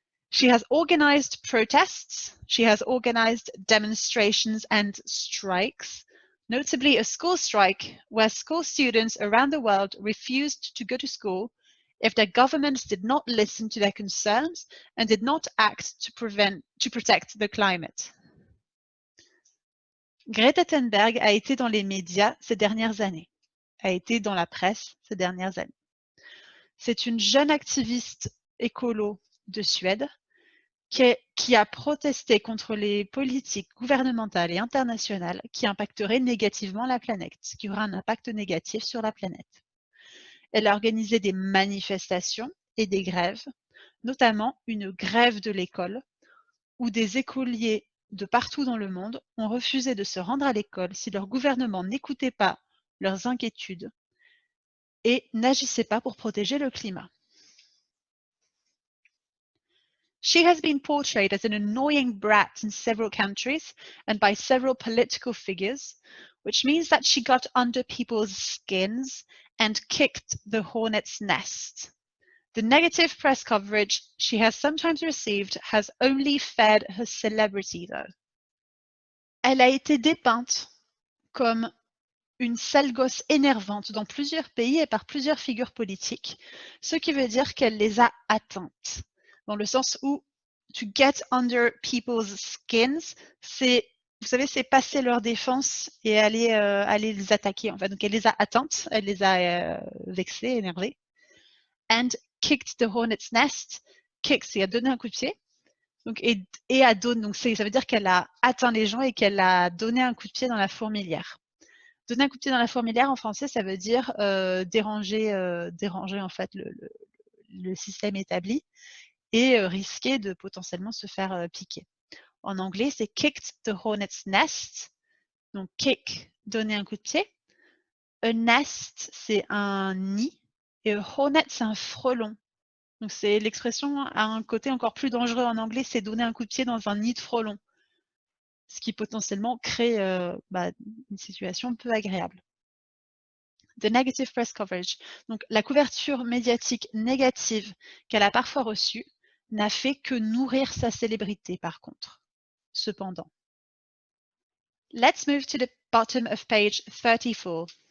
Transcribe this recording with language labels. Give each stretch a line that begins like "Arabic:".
English: She has organized protests, she has organized demonstrations and strikes, notably a school strike where school students around the world refused to go to school if their governments did not listen to their concerns and did not act to protect the climate.
French: Greta Thunberg a été dans les médias ces dernières années, a été dans la presse ces dernières années. C'est une jeune activiste écolo de Suède qui a protesté contre les politiques gouvernementales et internationales qui impacteraient négativement la planète, qui aura un impact négatif sur la planète. Elle a organisé des manifestations et des grèves, notamment une grève de l'école, où des écoliers de partout dans le monde ont refusé de se rendre à l'école si leur gouvernement n'écoutait pas leurs inquiétudes et n'agissait pas pour protéger le climat.
English: She has been portrayed as an annoying brat in several countries and by several political figures, which means that she got under people's skins and kicked the hornet's nest. The negative press coverage she has sometimes received has only fed her celebrity, though.
French: Elle a été dépeinte comme une sale gosse énervante dans plusieurs pays et par plusieurs figures politiques, ce qui veut dire qu'elle les a atteintes, dans le sens où
English: to get under people's skins,
French: c'est, vous savez, c'est passer leur défense et aller les attaquer. En fait. Donc elle les a atteintes, elle les a vexées, énervées.
English: And kicked the hornet's nest.
French: Kick, c'est a donné un coup de pied. Donc, et a donné, donc ça veut dire qu'elle a atteint les gens et qu'elle a donné un coup de pied dans la fourmilière. Donner un coup de pied dans la fourmilière en français, ça veut dire déranger en fait le système établi et risquer de potentiellement se faire piquer. En anglais, c'est
English: kicked the hornet's nest.
French: Donc kick, donner un coup de pied. A nest, c'est un nid. Et a hornet, c'est un frelon. Donc c'est l'expression a un côté encore plus dangereux en anglais, c'est donner un coup de pied dans un nid de frelon. Ce qui potentiellement crée une situation peu agréable.
English: The negative press coverage.
French: Donc la couverture médiatique négative qu'elle a parfois reçue n'a fait que nourrir sa célébrité par contre. Cependant.
English: Let's move to the bottom of page 34.